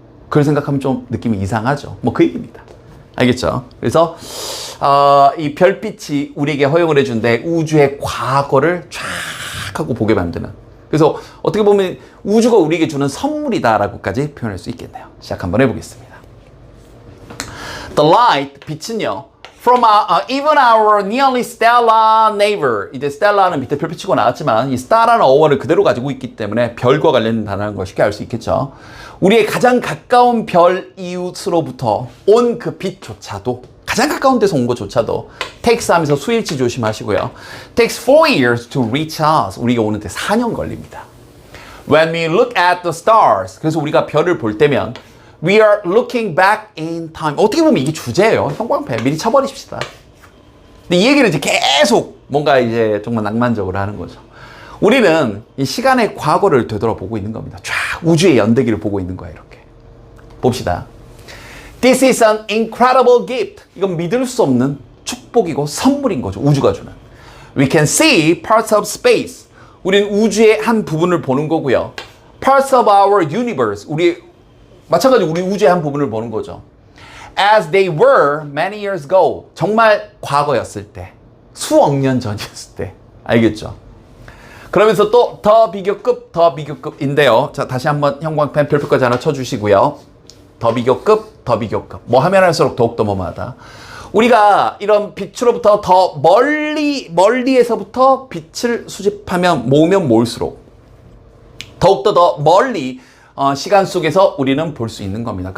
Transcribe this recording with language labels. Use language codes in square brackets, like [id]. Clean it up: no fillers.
[ko] 그걸 생각하면 좀 느낌이 이상하죠. 뭐 그 얘기입니다. 알겠죠? 그래서 이 별빛이 우리에게 허용을 해준데 우주의 과거를 쫙 하고 보게 만드는, 그래서 어떻게 보면 우주가 우리에게 주는 선물이다라고까지 표현할 수 있겠네요. 시작 한번 해보겠습니다. [en] The light, [ko] 빛은요, [en] from even our nearly stellar neighbor. [ko] 이제 stellar는 밑에 별빛 치고 나왔지만 이 star라는 어원을 그대로 가지고 있기 때문에 별과 관련된 단어라는 걸 쉽게 알 수 있겠죠. 우리의 가장 가까운 별 이웃으로부터 온 그 빛조차도 가장 가까운 데서 온 것조차도 takes 하면서 수일치 조심하시고요. [en] takes 4 years to reach us. [ko] 우리가 오는데 4년 걸립니다. [en] When we look at the stars. [ko] 그래서 우리가 별을 볼 때면 [en] we are looking back in time. [ko] 어떻게 보면 이게 주제예요. 형광펜 미리 쳐버리십시다. 근데 이 얘기를 이제 계속 뭔가 이제 정말 낭만적으로 하는 거죠. 우리는 이 시간의 과거를 되돌아보고 있는 겁니다. 쫙 우주의 연대기를 보고 있는 거예요. 이렇게 봅시다. [en] This is an incredible gift. [ko] 이건 믿을 수 없는 축복이고 선물인 거죠. 우주가 주는. [en] We can see parts of space. [ko] 우리는 우주의 한 부분을 보는 거고요. [en] Parts of our universe. [ko] 마찬가지로 우리 우주의 한 부분을 보는 거죠. [en] As they were many years ago. [ko] 정말 과거였을 때. 수억 년 전이었을 때. 알겠죠? 그러면서 또 더 비교급인데요. 자, 다시 한번 형광펜 별표까지 하나 쳐주시고요. 더 비교급. 뭐 하면 할수록 더욱더 뭐마다. 우리가 이런 빛으로부터 더 멀리에서부터 빛을 수집하면 모으면 모을수록 더욱더 더 멀리 시간 속에서 우리는 볼 수 있는 겁니다.